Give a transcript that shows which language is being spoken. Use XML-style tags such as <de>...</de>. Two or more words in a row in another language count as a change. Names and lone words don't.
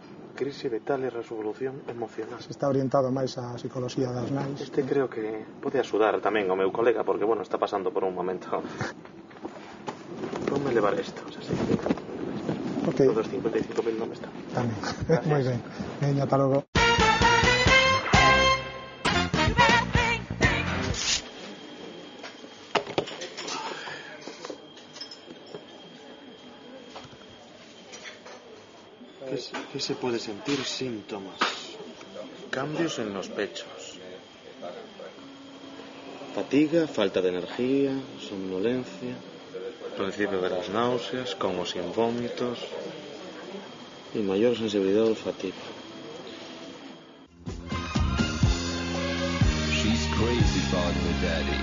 <gl>Crise vital e resolución emocional. Se está orientado máis á psicología das nais. Este creo que pode axudar tamén ao meu colega, porque, bueno, está pasando por un momento. Ponme levar isto, xa sei. Ok. Todos 55.000 non están. Tamén. Moi ben. Veña, ata logo.</gl> <es>¿Qué se puede sentir? Síntomas. Cambios en los pechos. Fatiga, falta de energía, somnolencia, principio de las náuseas, con o sin vómitos y mayor sensibilidad olfativa.</es> <en>She's crazy about her daddy.</en>